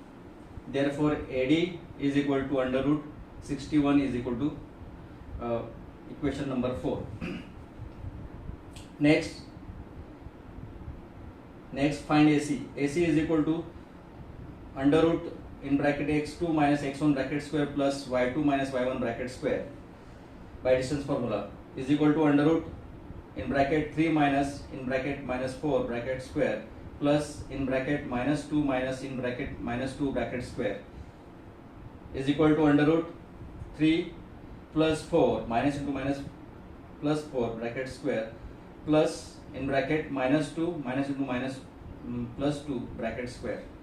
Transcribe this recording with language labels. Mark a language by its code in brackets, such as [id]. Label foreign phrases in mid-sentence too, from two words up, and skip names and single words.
[en] Therefore AD is equal to under root 61 is equal to equation number 4. Next find AC. AC is equal to under root in bracket x2 minus x1 bracket square plus y2 minus y1 bracket square by distance formula is equal to under root in bracket 3 minus in bracket minus 4 bracket square plus in bracket minus 2 minus in bracket minus 2 bracket square is equal to under root 3 plus 4 minus into minus plus 4 bracket square plus in bracket minus 2 minus into minus plus 2 bracket square